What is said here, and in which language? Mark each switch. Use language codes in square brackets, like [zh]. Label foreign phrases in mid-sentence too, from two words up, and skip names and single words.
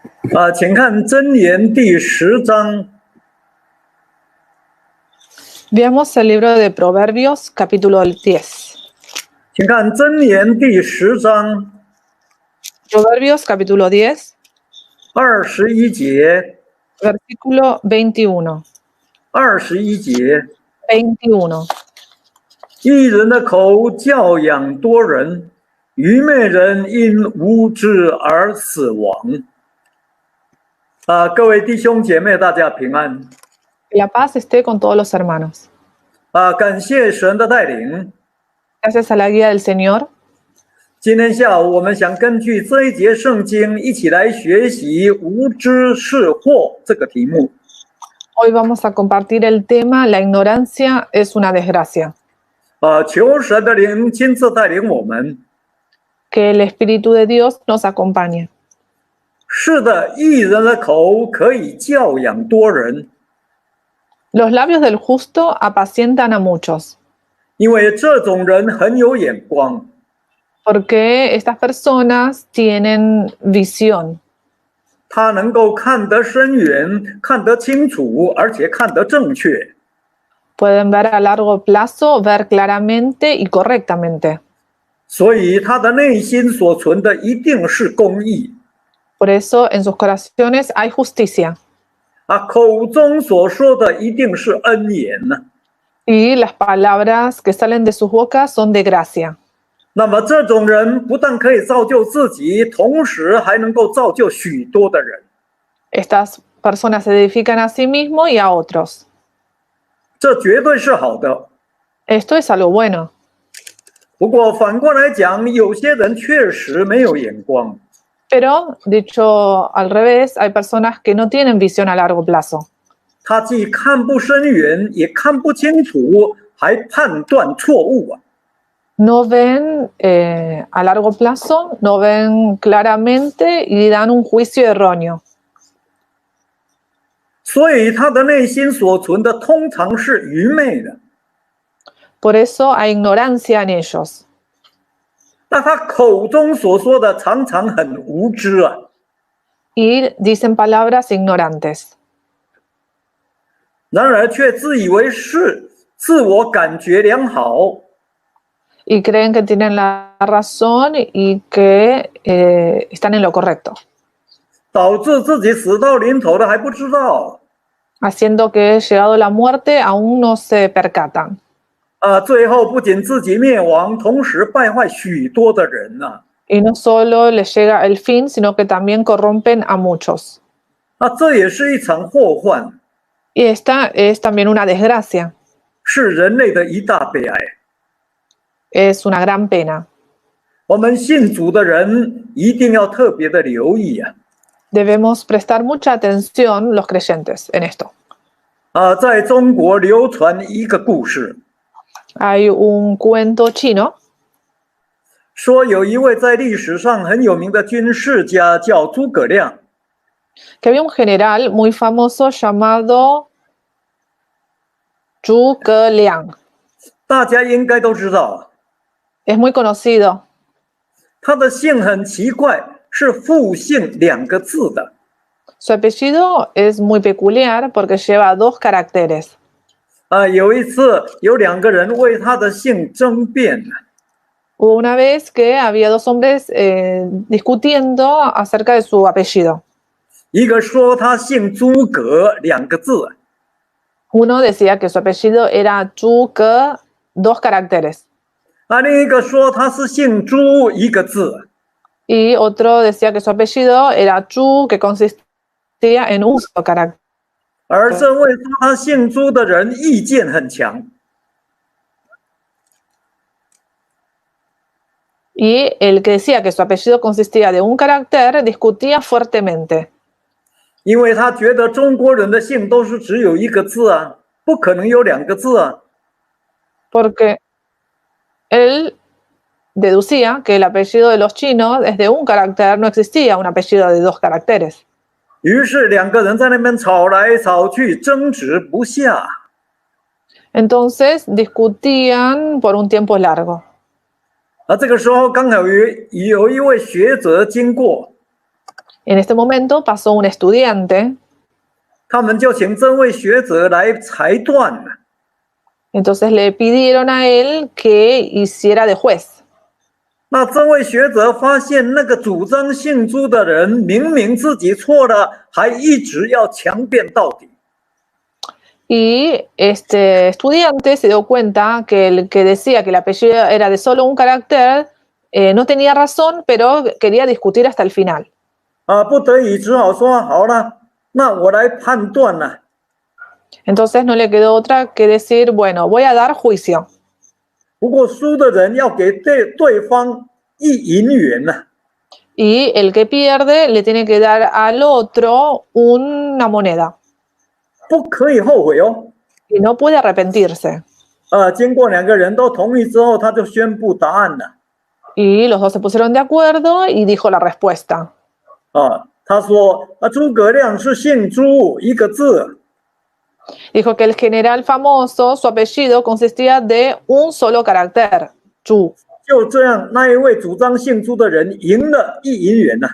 [zh] 请看箴言第10章。 [es] Veamos el libro de Proverbios, capítulo 10. [zh] 请看箴言第10章 [es] Proverbios, capítulo 10, [zh] 21 节， [es] versículo 21. [zh] 21节， 21. 义人的口教养多人，愚昧人因无知而死亡。各位弟兄姐妹，大家平安。 [es] Que la paz esté con todos los hermanos. [zh] 感谢神的带领。 [es] Gracias a la guía del Señor. [zh] 今天下午，我们想根据这一节圣经，一起来学习无知是祸这个题目。 [es] Hoy vamos a compartir el tema La ignorancia es una desgracia. [zh] 求神的灵亲自带领我们。 [es] Que el Espíritu de Dios nos acompañe. [zh] 是的，义人的口可以教养多人， [es] Los labios del justo apacientan a muchos, [zh] 因为这种人很有眼光。 [es] porque estas personas tienen visión. [zh] 他能够看得深远，看得清楚，而且看得正确。 [es] Pueden ver a largo plazo, ver claramente y correctamente. [zh] 所以他的内心所存的一定是公义。 [es] Por eso en sus corazones hay justicia. [zh] 口中所说的一定是恩言呢。 [es] Y las palabras que salen de sus bocas son de gracia. [zh] 那么这种人不但可以造就自己，同时还能够造就许多的人。 [es] Estas personas se edifican a sí mismos y a otros. [zh] 这绝对是好的。 [es] Esto es algo bueno. [zh] 不过反过来讲，有些人确实没有眼光。 [es] Pero, dicho al revés, hay personas que no tienen visión a largo plazo. [zh] 他既看不深远，也看不清楚，还判断错误。 [es] No ven a largo plazo, no ven claramente y dan un juicio erróneo. [zh] 所以他的内心所存的通常是愚昧的。 [es] Por eso hay ignorancia en ellos. [zh] 那他口中所说的常常很无知。 [es] Y dicen palabras ignorantes. [zh] 然而却自以为是，自我感觉良好。 [es] Y creen que tienen la razón y que están en lo correcto. [zh] 导致自己死到临头了还不知道。 [es] Haciendo que llegado la muerte aún no se percatan. [zh] 最后不仅自己灭亡，同时败坏许多的人。 [es] Y no solo les llega el fin, sino que también corrompen a muchos. [zh] 这也是一场祸患， [es] Y esta es también una desgracia. [zh] 是人类的一大悲哀。 [es] Es una gran pena. [zh] 我们信主的人一定要特别的留意。 [es] Debemos prestar mucha atención los creyentes en esto. [zh] 在中国流传一个故事， [es] Hay un cuento chino [zh] 说有一位在历史上很有名的军事家叫诸葛亮。 [es] que había un general muy famoso llamado Zhuge Liang. [zh] 大家应该都知道， [es] Es muy conocido. [zh] 他的姓很奇怪，是复姓2个字的。 [es] Su apellido es muy peculiar porque lleva 2 caracteres. [zh] 有一次有2个人为他的姓争辩。 [es] Hubo una vez que había 2 hombres discutiendo acerca de su apellido. [zh] 一个说他姓诸葛2个字， [es] Uno decía que su apellido era Zhuge, 2 caracteres. [zh] 另一个说他是姓朱1个字。 [es] Y otro decía que su apellido era Zhu, que consistía en un solo carácter. [zh] 而这位说他姓朱的人意见很强， [es] Y el que decía que su apellido consistía de un carácter discutía fuertemente. [zh] 因为他觉得中国人的姓都是只有1个字不可能有2个字。 [es] Porque él deducía que el apellido de los chinos es de un carácter, no existía un apellido de 2 caracteres. [zh] 于是2个人在那边吵来吵去，争执不下。 [es] Entonces discutían por un tiempo largo. [zh] 这个时候刚好有一位学者经过， [es] En este momento pasó un estudiante, [zh] 他们就请这位学者来裁断了。 [es] entonces le pidieron a él que hiciera de juez. [zh] 那这位学者发现，那个主张姓朱的人明明自己错了，还一直要强辩到底。 [es] Y este estudiante se dio cuenta que el que decía que el apellido era de solo un carácter no tenía razón, pero quería discutir hasta el final. [zh] 不得已只好说好了，那我来判断了。 [es] Entonces no le quedó otra que decir, bueno, voy a dar juicio. [zh] 不过输的人要给对方1银元呢。 [es] Y el que pierde le tiene que dar al otro una moneda. [zh] 不可以后悔哦。 [es] Y no puede arrepentirse. [zh] 经过2个人都同意之后，他就宣布答案了。 [es] Y los dos se pusieron de acuerdo y dijo la respuesta. [zh] 他说诸葛亮是姓朱1个字。 [es] Dijo que el general famoso, su apellido consistía de un solo carácter, Chu. [zh] 就这样，那一位主张姓朱的人赢了1银元呢。